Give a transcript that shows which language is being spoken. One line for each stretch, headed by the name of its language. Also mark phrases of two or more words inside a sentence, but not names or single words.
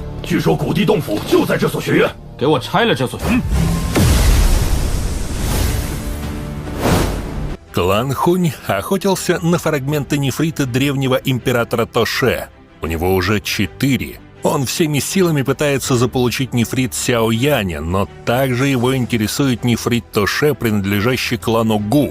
Chinese: 据说古地洞府就在这所学院。给我拆了这所学院。
Russian: Клан Хунь охотился на фрагменты нефрита древнего императора Тоше. У него уже 4. Он всеми силами пытается заполучить нефрит Сяо Яня, но также его интересует нефрит Тоше, принадлежащий клану Гу.